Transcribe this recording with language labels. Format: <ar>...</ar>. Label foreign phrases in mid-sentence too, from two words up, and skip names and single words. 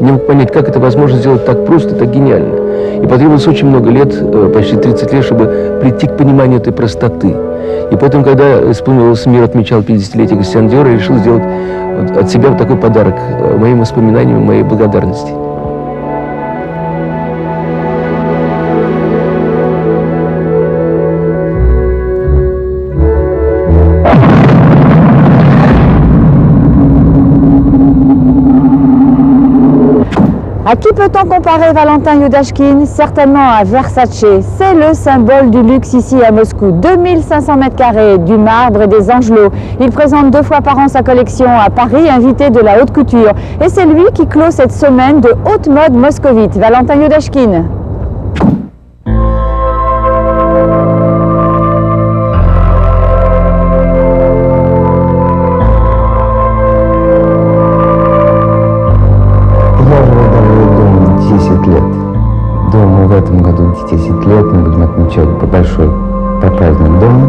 <ru>Не мог понять, как это возможно сделать так просто, так гениально. И потребовалось очень много лет, почти 30 лет, чтобы прийти к пониманию этой простоты. И поэтому, когда исполнился мир, отмечал 50-летие Кристиана Диора, я решил сделать от себя такой подарок моим воспоминаниям, моей благодарности.</ru> <fr>À qui peut-on comparer Valentin Yudashkin? Certainement à Versace. C'est le symbole du luxe ici à Moscou. 2500 m², du marbre et des angelots. Il présente 2 fois par an sa collection à Paris, invité de la haute couture. Et c'est lui qui clôt cette semaine de haute mode moscovite. Valentin Yudashkin.</fr> <ru>В этом году 10 лет, мы будем отмечать большой праздник дома.</ru>